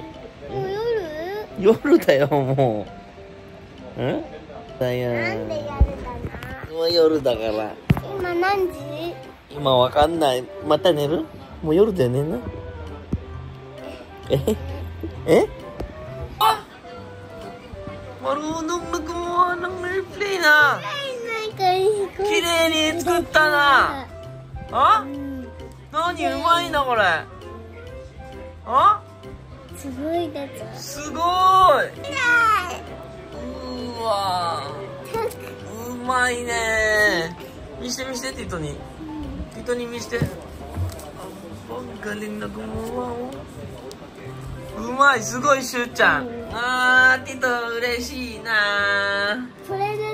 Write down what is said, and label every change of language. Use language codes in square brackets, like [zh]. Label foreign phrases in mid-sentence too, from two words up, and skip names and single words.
[ja] もう夜だよ、もう。だよ。なんでやるだな。もう夜だから。今何時？今わかんない。また寝る？もう夜だよねな。 [tl] Marunong na gumawa ng airplane ah. [ja] 綺麗に作ったな。あ？何うまいなこれ。あ？すごいだぞ。すごい。うわ。うまいね。見してティトに。ティトに見して。 [tl] Ang galing na gumawa oh. [ja] うまい、すごいしゅうちゃん。ティト嬉しいな。それで